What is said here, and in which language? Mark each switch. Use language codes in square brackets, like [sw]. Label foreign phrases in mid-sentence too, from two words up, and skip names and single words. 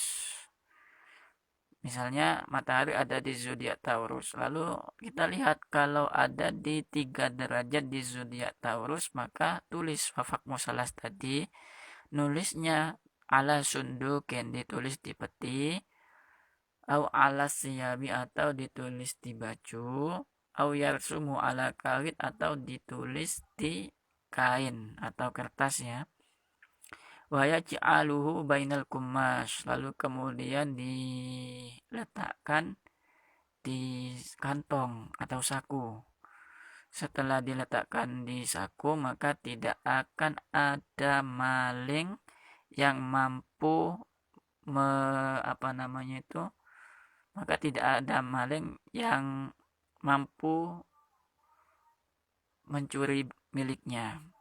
[id] Misalnya matahari ada di zodiak Taurus, lalu kita lihat kalau ada di 3 derajat di zodiak Taurus, maka tulis [ar] وفق مثلث [id] tadi, nulisnya [ar] على صندوق, [id] ditulis di peti, [ar] أو على ثياب [id] atau ditulis di baju, [ar] أو يرسم على كاغد [id] atau ditulis di kain atau kertas ya. [ar] ويجعله بين القماش, [id] lalu kemudian diletakkan di kantong atau saku. Setelah diletakkan di saku, maka tidak akan ada maling yang mampu maka tidak ada maling yang mampu mencuri miliknya.